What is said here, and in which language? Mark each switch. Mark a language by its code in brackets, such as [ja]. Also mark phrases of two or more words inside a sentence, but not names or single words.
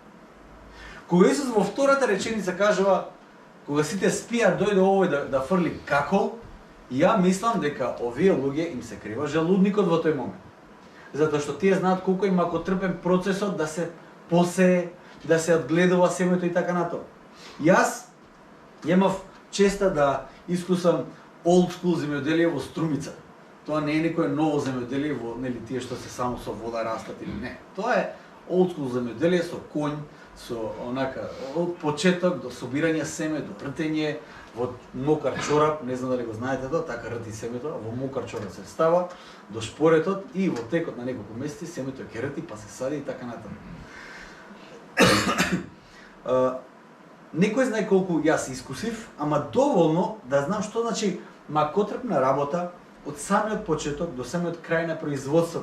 [mk] Кога Исус во втората реченица кажува кога сите спија дојде овој да фрли какол, ја мислам дека овие луѓе им се крива желудникот во тој момент. Затоа што тие знаат колку им трпен процесот да се посее, да се одгледува семето и така натаму. Јас имав честа да искусам [en] old school [mk] земјоделие во Струмица. Тоа не е некое ново земјоделие во нели тие што се само со вода растат или не. Тоа е [en] old school [mk] земјоделие со конј, со онака од почеток до собирање семе, до ртење во мокар чорап, не знам дали го знаете тоа, така рти семето, во мокар чорап се става до шпоретот и во текот на неколку месеци семето ќе рти, па се сади и така натаму. Некој знае колку јас искусив, ама доволно да знам што значи макотрпна работа од самиот почеток до самиот крај на производството.